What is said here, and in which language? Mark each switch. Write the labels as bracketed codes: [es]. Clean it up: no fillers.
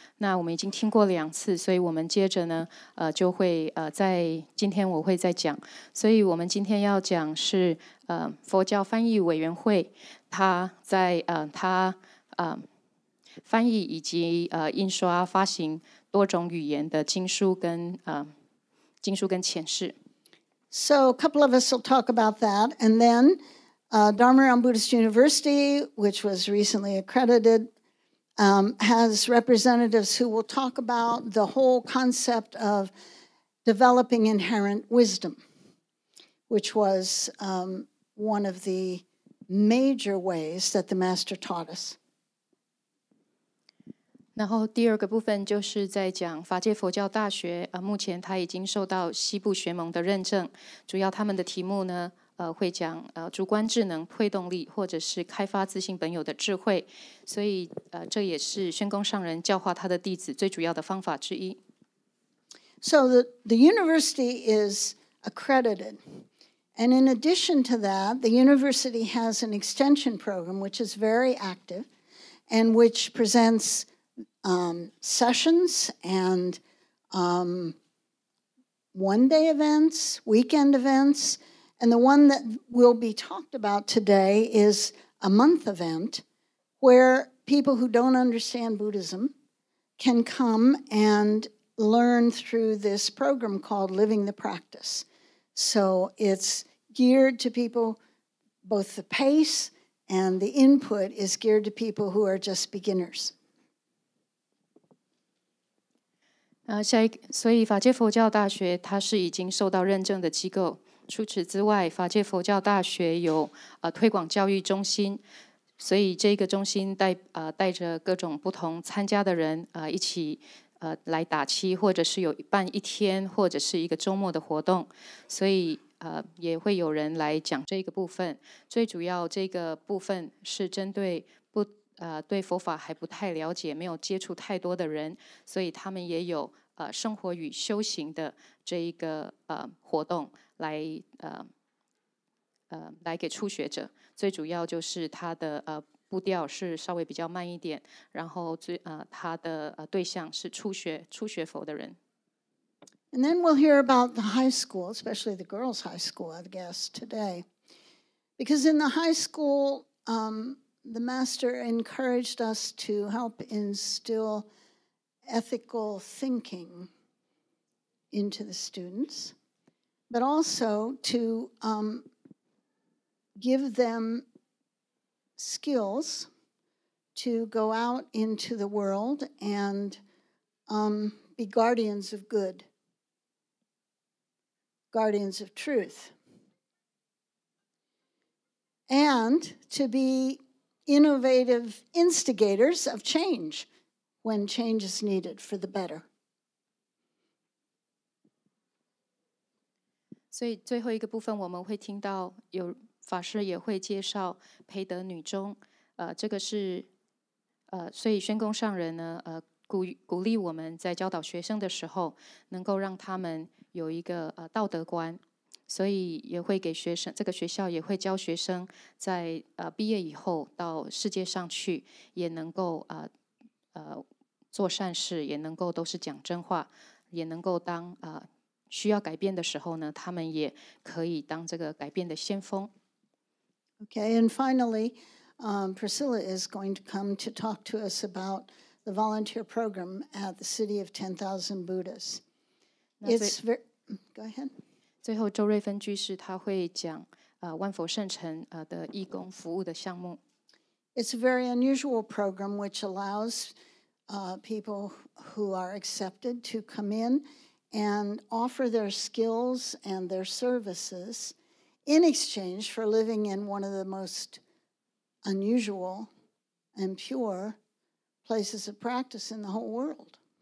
[zh] 那我们已经听过2次，所以我们接着呢就会在今天我会再讲。所以我们今天要讲是佛教翻译委员会，他在翻译以及印刷发行多种语言的经书跟遣释。 [en] So a couple of us will talk about that. And then Dharma Realm Buddhist University, which was recently accredited, has representatives who will talk about the whole concept of developing inherent wisdom, which was one of the major ways that the Master taught us. [zh] 然后第2个部分就是在讲法界佛教大学，目前它已经受到西部学盟的认证，主要他们的题目呢，会讲主观智能、推动力，或者是开发自性本有的智慧，所以这也是宣公上人教化他的弟子最主要的方法之一。 [en] So the university is accredited. And in addition to that, the university has an extension program which is very active and which presents sessions and one-day events, weekend events. And the one that will be talked about today is a month event where people who don't understand Buddhism can come and learn through this program called Living the Practice. So it's geared to people, both the pace and the input is geared to people who are just beginners. [zh] 所以法界佛教大学它是已经受到认证的机构。除此之外，法界佛教大学有推广教育中心，所以这个中心带着各种不同参加的人一起来打七，或者是有办1天或者是一个周末的活动，所以也会有人来讲这个部分。最主要这个部分是针对对佛法还不太了解、没有接触太多的人，所以他们也有生活与修行的这一个活动来给初学者。最主要就是他的步调是稍微比较慢一点，然后他的对象是初学佛的人。 [en] And then we'll hear about the high school, especially the girls' high school, I guess, today. Because in the high school, the Master encouraged us to help instill ethical thinking into the students, but also to give them skills to go out into the world and be guardians of good, guardians of truth, and to be innovative instigators of change when change is needed for the better. [zh] 所以最后一个部分我们会听到有法师也会介绍培德女中，这个是所以宣公上人呢鼓励我们在教导学生的时候，能够让他们有一个道德观。所以也会给学生，这个学校也会教学生在毕业以后到世界上去，也能够做善事，也能够都是讲真话，也能够当需要改变的时候呢，他们也可以当这个改变的先锋。 [en] Okay, and finally, Priscilla is going to come to talk to us about the volunteer program at the City of 10,000 Buddhas. It's very, go ahead. [zh] 最后，周瑞芬居士他会讲万佛圣城的义工服务的项目。 [en] It's a very unusual program which allows people who are accepted to come in and offer their skills and their services in exchange for living in one of the most unusual and pure places of practice in the whole world.